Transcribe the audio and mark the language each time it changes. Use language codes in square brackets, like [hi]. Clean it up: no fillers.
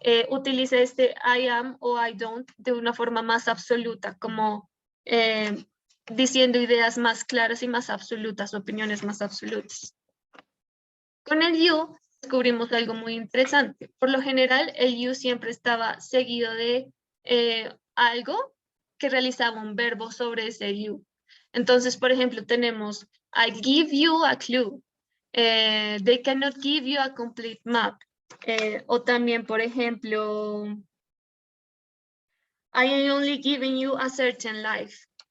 [es] Utiliza este I am o I don't de una forma más absoluta, como diciendo ideas más claras y más absolutas, opiniones más absolutas. Con el you descubrimos algo muy interesante. Por lo general, el you siempre estaba seguido de algo que realizaba un verbo sobre ese you. Entonces, por ejemplo, tenemos [en] I give you a clue. They cannot give you a complete map. [es] O también, por ejemplo, [en] I am only giving you a certain life.